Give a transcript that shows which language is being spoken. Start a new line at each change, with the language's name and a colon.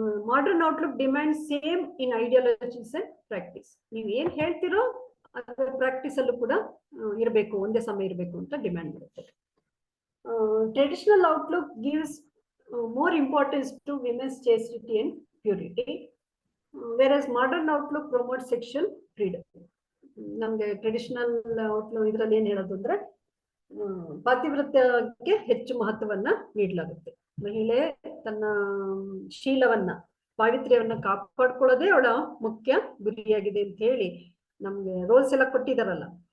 English: Modern outlook demand same in ideologies and practice.
Kannada: ನೀವು ಏನ್ ಹೇಳ್ತಿರೋ ಅದರ ಪ್ರಾಕ್ಟೀಸ್ ಅಲ್ಲೂ ಕೂಡ ಇರಬೇಕು, ಒಂದೇ ಸಮಯ ಇರಬೇಕು ಅಂತ ಡಿಮ್ಯಾಂಡ್ ಮಾಡುತ್ತೆ.
English: Traditional outlook gives more importance to women's chastity and purity, whereas modern outlook promotes sexual freedom.
Kannada: ನಮ್ಗೆ ಟ್ರೆಡಿಷನಲ್ ಔಟ್ಲುಕ್ ಇದರಲ್ಲಿ ಏನ್ ಹೇಳೋದು ಅಂದ್ರೆ ಪಾತಿವ್ರತ್ಯಕ್ಕೆ ಹೆಚ್ಚು ಮಹತ್ವವನ್ನ ನೀಡಲಾಗುತ್ತೆ. ಮಹಿಳೆ ತನ್ನ ಶೀಲವನ್ನ, ಪಾವಿತ್ರ್ಯವನ್ನ ಕಾಪಾಡ್ಕೊಳ್ಳೋದೇ ಅವಳ ಮುಖ್ಯ ಗುರಿಯಾಗಿದೆ ಅಂತ ಹೇಳಿ ನಮ್ಗೆ ರೋಲ್ಸ್ ಎಲ್ಲ ಕೊಟ್ಟಿದಾರಲ್ಲ.